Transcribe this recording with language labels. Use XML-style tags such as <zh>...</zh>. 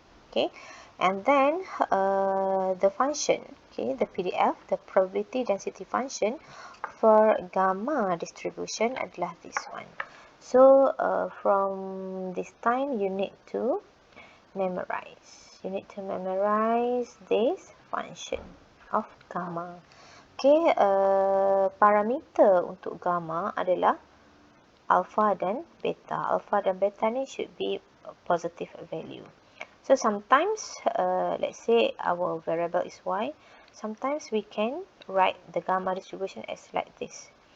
<en>Okay, and then the function, okay, the PDF, the probability density function for gamma distribution adalah this one. So from this time you need to memorize. You need to memorize this function of gamma.</en> <id>Okay, parameter untuk gamma adalah alpha dan beta.</id> <en>Alpha dan beta ni should be a positive value. So sometimes, let's say our variable is y. Sometimes we can write the gamma distribution as like this.</en>